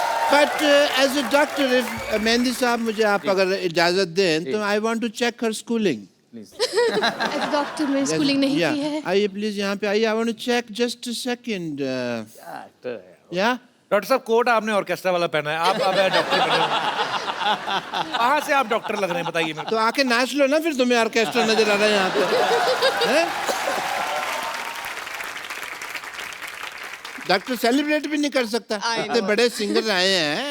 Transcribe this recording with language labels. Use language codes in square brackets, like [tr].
[en] But as a doctor, if [hi] mehndi साहब मुझे आप अगर इजाजत दें तो [en] I want to check her schooling. As a doctor [hi] मैंने स्कूलिंग नहीं की है। आइए प्लीज यहाँ पे आइए। [en] I want to check just a second. Yeah. [hi] Doctor साहब, कोट आपने ऑर्केस्ट्रा वाला पहना है, आप अब डॉक्टर बने हो। कहाँ से आप डॉक्टर लग रहे हैं बताइए मेरे तो आके नाच लो ना, फिर तुम्हें ऑर्केस्ट्रा नजर आ रहा है यहाँ पे। हैं? डॉक्टर सेलिब्रेट भी नहीं कर सकता, इतने बड़े सिंगर आए हैं।